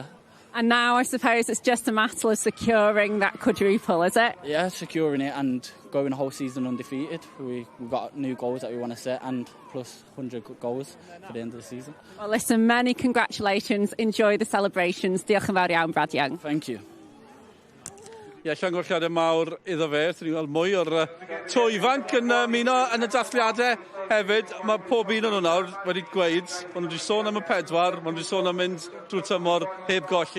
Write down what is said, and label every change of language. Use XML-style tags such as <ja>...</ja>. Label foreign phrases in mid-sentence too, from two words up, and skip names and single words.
<en>And now I suppose it's just a matter of securing that quadruple, is it? Yeah, securing it and going the whole season undefeated. We've got new goals that we want to set, and plus 100 goals for the end of the season. Well, listen, many congratulations. Enjoy the celebrations.</en> <cy>Diolch yn fawr iawn, Brad Young.</cy> <en>Thank you.</en> <cy>Ie, llongyfarchiadau mawr iddo fe. Dwi'n gweld mwy o'r to ifanc yn ymuno yn y dathliadau hefyd. Mae pob un o'n nhw nawr wedi gweud, maen nhw wedi sôn am y 4, maen nhw wedi sôn am mynd drwy tymor heb golli.</cy>